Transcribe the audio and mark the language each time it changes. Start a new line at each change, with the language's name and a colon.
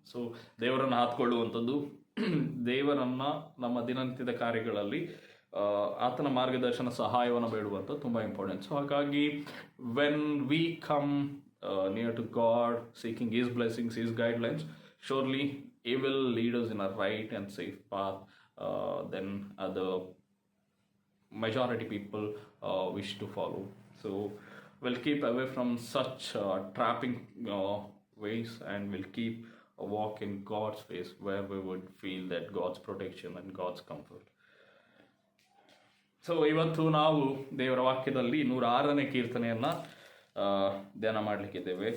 Kannada: So ದೇವರನ್ನು ಹಾತ್ಕೊಳ್ಳುವಂಥದ್ದು, ದೇವರನ್ನು ನಮ್ಮ ದಿನನಿತ್ಯದ ಕಾರ್ಯಗಳಲ್ಲಿ ಆತನ ಮಾರ್ಗದರ್ಶನ ಸಹಾಯವನ್ನು ಬೇಡುವಂಥದ್ದು ತುಂಬ ಇಂಪಾರ್ಟೆಂಟ್.
English: So ಹಾಗಾಗಿ when we come near to God seeking His blessings, His guidelines, surely He will lead us in a right and safe path than the majority people wish to follow. So we'll keep away from such trapping ways, and we'll keep a walk in God's ways where we would feel that God's protection and God's comfort.
Kannada: So ಇವತ್ತು ನಾವು ದೇವರ ವಾಕ್ಯದಲ್ಲಿ 106ನೇ ಕೀರ್ತನೆಯನ್ನು ಧ್ಯಾನ ಮಾಡಲಿಕ್ಕಿದ್ದೇವೆ.